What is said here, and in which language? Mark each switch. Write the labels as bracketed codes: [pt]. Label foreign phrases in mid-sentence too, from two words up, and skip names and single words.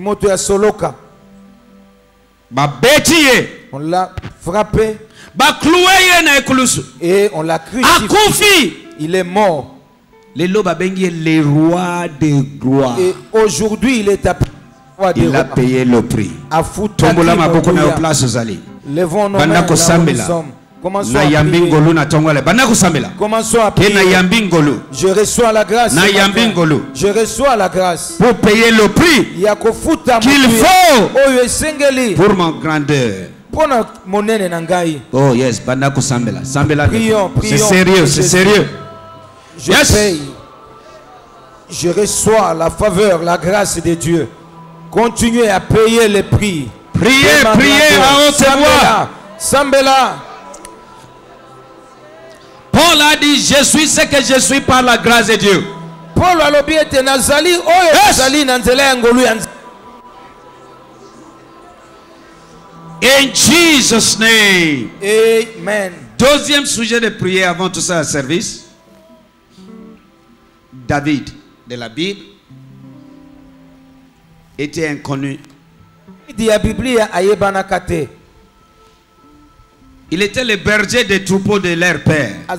[fr] On l'a frappé. Et on l'a crucifié. Il est mort. Les rois des rois. Et aujourd'hui il est appelé. Il a payé le prix. [ln] Tombola maboko na place ozali. [fr] Levons nos mains là où nous sommes. Commençons à prier. Commençons à prier. Je reçois la grâce. Je reçois la grâce. Pour payer le prix qu'il faut pour mon grandeur. [en] Oh yes, [fr] c'est sérieux, c'est sérieux. Je paye. Je reçois la faveur, la grâce de Dieu. Continuez à payer les prix. Priez, priez à haute voix. [ln] Sambela. [fr] Paul a dit, je suis ce que je suis par la grâce de Dieu. [ln] Paul a lobby était nazali, nazali nanzela ngolu. [en] In Jesus' name. Amen. [fr] Deuxième sujet de prière avant tout ça, service. David de la Bible était inconnu. Il était le berger des troupeaux de leur père.